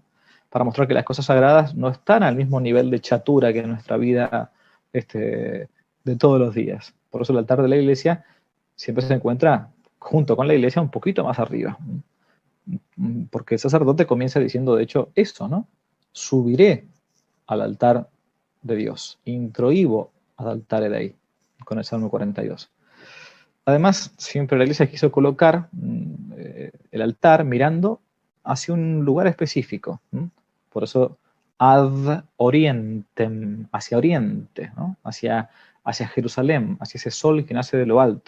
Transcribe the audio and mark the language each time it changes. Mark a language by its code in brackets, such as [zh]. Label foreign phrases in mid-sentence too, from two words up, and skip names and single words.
[es] Para mostrar que las cosas sagradas no están al mismo nivel de chatura que en nuestra vida de todos los días. Por eso el altar de la iglesia siempre se encuentra junto con la iglesia un poquito más arriba. Porque el sacerdote comienza diciendo, de hecho, eso, ¿no? Subiré al altar de Dios, [la] introibo ad altare Dei, [es] con el Salmo 42. Además, siempre la iglesia quiso colocar el altar mirando hacia un lugar específico. Por eso, [la] ad orientem, [es] hacia oriente, ¿no? hacia Jerusalén, hacia ese sol que nace de lo alto.